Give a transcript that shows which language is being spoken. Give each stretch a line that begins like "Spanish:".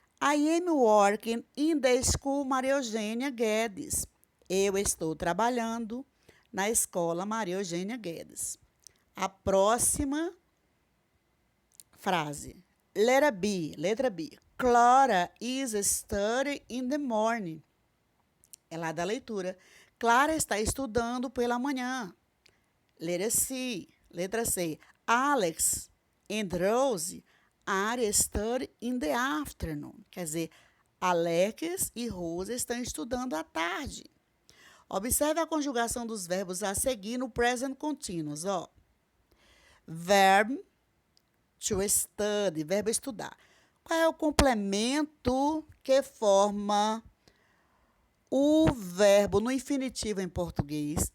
English: I am working in the school Maria Eugênia Guedes.
Portuguese: Eu estou trabalhando na escola Maria Eugênia Guedes. A próxima frase. Letra B.
English: Clara is studying in the morning.
Portuguese: É lá da leitura. Clara está estudando pela manhã. Letra C.
English: Alex and Rose are studying in the afternoon.
Portuguese: Quer dizer, Alex e Rose estão estudando à tarde. Observe a conjugação dos verbos a seguir no present continuous, ó.
English: Verb to study,
Portuguese: verbo estudar. Qual é o complemento que forma o verbo no infinitivo em português?